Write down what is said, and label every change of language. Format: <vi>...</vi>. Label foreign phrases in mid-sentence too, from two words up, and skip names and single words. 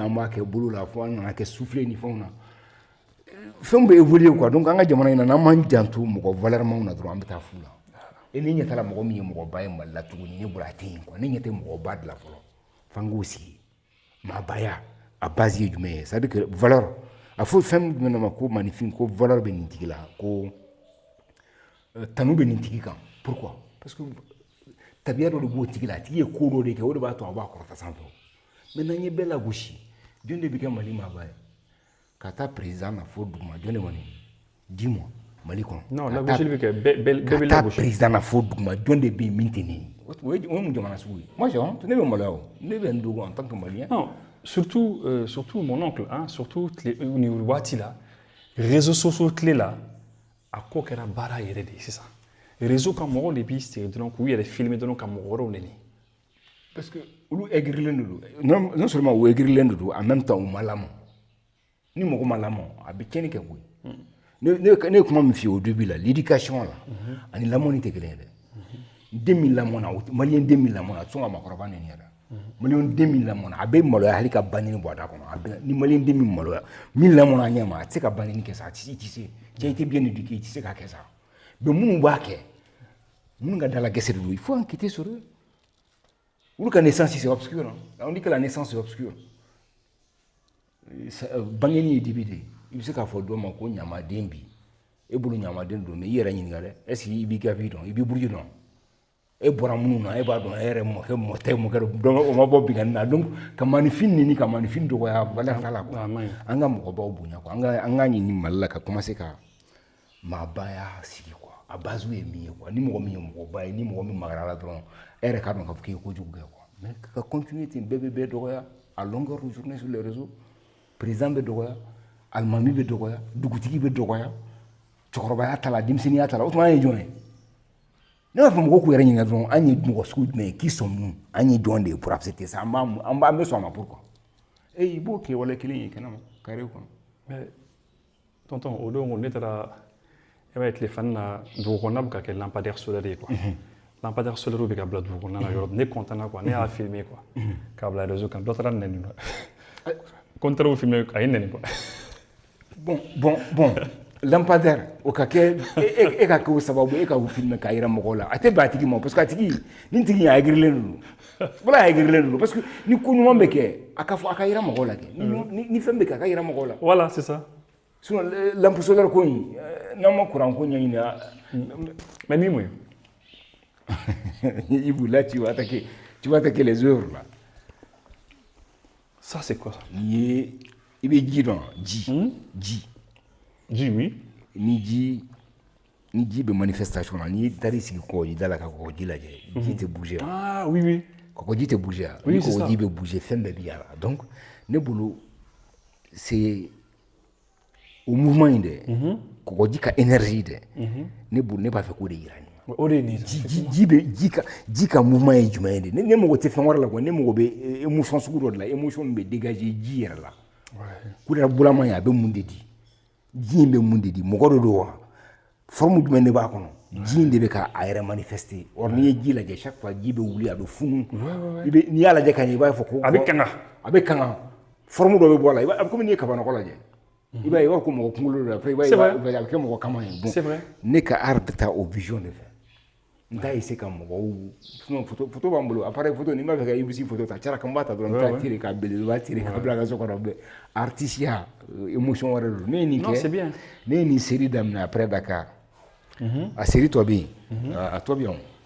<bm>an b'a kɛ bolo la fo an nana kɛ soufflé ni fɛnw na fɛnw bɛ</bm> <fr>évoluer quoi donc</fr> <bm>an ka jamana in na n'an m'an janto mɔgɔ valeur maw na dɔrɔn an bɛ taa fu la et ne ɲɛ t'a la mɔgɔ min ye mɔgɔba ye Mali la tuguni ne bolo a tɛ yen quoi ne ɲɛ tɛ mɔgɔba de la fɔlɔ f'an k'o sigi maabaya a base ye jumɛn ye</bm> <fr>c'est à dire que valeur</fr> <bm>a fɔ fɛn jumɛn de ma ko maninfin ko valeur bɛ nin tigi la ko tanu bɛ nin tigi kan</bm> <fr>pourquoi parce que</fr> <bm>tabiya dɔ de b'o tigi la a tigi ye ko dɔ de kɛ o de b'a to a b'a kɔrɔta sanfɛ maintenant n ye bɛɛ lagosi jɔn de bɛ kɛ Mali maaba ye ka taa président na fo duguma jɔn de kɔni</bm> <fr>dis-moi</fr> <bm>Mali kɔnɔ non lagosili bɛ kɛ bɛɛ bɛ ka taa président na fo duguma jɔn de bɛ yen min tɛ nin ye o ye mun jamana sugu ye</bm> <fr>moi je</fr> <bm>ne bɛ maloya o ne bɛ n dogo</bm> <fr>en tant que malien non surtout mon oncle hein surtout</fr> <bm>ni waati la</bm> <fr>réseaux sociaux</fr> <bm>tile la a ko kɛra baara yɛrɛ de ye sisan réseau ka mɔgɔw de b'i sigi dɔrɔn k'u yɛrɛ filmer dɔrɔn ka mɔgɔ wɛrɛw nɛni</bm> <fr>parce que</fr> <bm>olu aigrilen de don</bm> <fr>non seulement</fr> <bm>u aigrilen de don</bm> <fr>en même temps</fr> <bm>u ma lamɔ ni mɔgɔ ma lamɔ a bɛ tiɲɛni kɛ koyi ne ye kuma min f'i ye</bm> <fr>au début</fr> <bm>la l'éducation la ani lamɔni tɛ kelen ye dɛ den min lamɔna maliyɛn den min lamɔna a tɛ sɔn ka maakɔrɔba nɛni yɛrɛ maliyɛn den min lamɔna a bɛ maloya hali ka ba ɲini bɔ a da kɔnɔ ni maliyɛn den min maloya min lamɔna a ɲɛ ma a tɛ se ka ba ɲini kɛ sa a tɛ se cɛ i tɛ</bm> <fr>bien éduqué</fr> <bm>i tɛ se k'a kɛ sa mais minnu b'a kɛ minnu ka dala gɛsɛ de don</bm> <fr>il faut enquêter sur eux</fr> <bm>olu ka</bm> <fr>naissance c'est obscur on dit que la naissance c'est obscur</fr> <bm>bangeni ye dibi de i bɛ se k'a fɔ dɔ ma ko ɲamaden bi e bolo ɲamaden don mais i yɛrɛ ɲininka dɛ</bm> <fr>est ce que</fr> <bm>i b'i ka vie dɔn i b'i buruju dɔn e bɔra minnu na e b'a dɔn e yɛrɛ mɔkɛ donc o ma bɔ binkani na donc ka maanifin ɲini ka maanifin dɔgɔya valeur t'a la quoi an ka mɔgɔbaw bonya quoi an ka ɲini Mali la ka commencer ka maabaya sigi quoi a base ye min ye quoi ni mɔgɔ min ye mɔgɔba ye ni mɔgɔ min magara la dɔrɔn e yɛrɛ k'a dɔn k'a fɔ k'i ye kojugu kɛ</bm> <fr>quoi mais</fr> <bm>ka continuer ten bɛɛ bɛ bɛɛ dɔgɔya</bm> <fr>à longueur de journée sur les réseaux</fr> <bm>président bɛ dɔgɔya alimami bɛ dɔgɔya dugutigi bɛ dɔgɔya cɛkɔrɔbaya ta la denmisɛnninya ta la o tuma an ye jɔn ye ne b'a fɔ mɔgɔw k'u yɛrɛ ɲininka dɔrɔn an ye mɔgɔ sugu jumɛn ye</bm> <fr>qui sommes nous</fr> <bm>an ye jɔn de ye</bm> <fr>pour accepter ça</fr> <bm>an bɛ sɔn a ma pourquoi i b'o kɛ wale kelen ye kɛnɛma carré kɔnɔ</bm> <fr>mais tonton</fr> <bm>o don ne taara e b'a ye tile fana na dugu kɔnɔna bɛ ka kɛ</bm> <fr>lampadaire solaire</fr> <bm>ye quoi</bm> <fr>lampadaire solaire</fr> <bm>bɛ ka bila dugu kɔnɔna na yɔrɔ ne content na quoi ne y'a</bm> <fr>filmer quoi</fr> <bm>k'a bila réseau kan dɔ taara nɛni dɔ ko n taara o filmer a ye nɛni quoi bon lampadaire o ka kɛ e ka kɛ o sababu e ka o filmer k'a yira mɔgɔw la a tɛ bɛn a tigi ma</bm> <fr>parce que</fr> <bm>a tigi ni tigi a aigrilen de don voilà a aigrilen de don</bm> <fr>parce que</fr> <bm>ni ko ɲuman bɛ kɛ a ka fɔ a ka yira mɔgɔw la kɛ ni fɛn bɛ kɛ a ka yira mɔgɔw la</bm> <fr>voilà c'est ça sinon lampe solaire</fr> <bm>ko in n'an ma courant ko ɲɛɲini mais ni mun ye</bm> <fr>Ibou là tu vas attaquer les œuvres là ça c'est quoi ça</fr> <bm>i bɛ ji dɔn ji oui ni ji bɛ manifestation na n'i taara i sigi kɔgɔji da la ka kɔgɔji lajɛ ji tɛ bouger</bm> <fr>ah oui</fr> <bm>kɔgɔji tɛ bouger ni kɔgɔji bɛ bouger fɛn bɛɛ bɛ y'a la donc ne bolo c'est o mouvement in dɛ kɔgɔji ka énergie dɛ ne b'a fɛ k'o de yira nin o de ye nin ji ka mouvement ye jumɛn ye de ne mago tɛ fɛn wɛrɛ la quoi ne mago bɛ émotion sugu dɔ de la émotion min bɛ dégager ji yɛrɛ la kudara bulama ye a bɛ mun de di ji in bɛ mun de di mɔgɔ dɔ don wa forme jumɛn de b'a kɔnɔ ji in de bɛ ka a yɛrɛ</bm> <fr>manifester or</fr> <bm>n'i ye ji lajɛ</bm> <fr>chaque fois</fr> <bm>ji bɛ wuli a bɛ funu n'i y'a lajɛ ka ɲɛ i b'a fɔ ko a bɛ kanga forme dɔ bɛ bɔ a la a bɛ komi n'i ye kabanɔgɔ lajɛ i b'a ye i b'a fɔ ko mɔgɔ kunkolo dɔ la après i b'a ye a bɛ kɛ mɔgɔ kama ye bon ne ka art bɛ taa o vision de fɛ n t'a essayer ka mɔgɔw sinon photo b'an bolo</bm> <fr>appareil photo</fr> <bm>n'i b'a fɛ ka IBC photo ta cara kan b'a ta dɔrɔn n bɛ taa tirer k'a belebeleba tirer k'a bila a ka so kɔnɔ mais artisiya émotion wɛrɛ don ne ye nin kɛ ne ye nin série daminɛ après Dakar a série tɔ bɛ yen a tɔ bɛ yan</bm>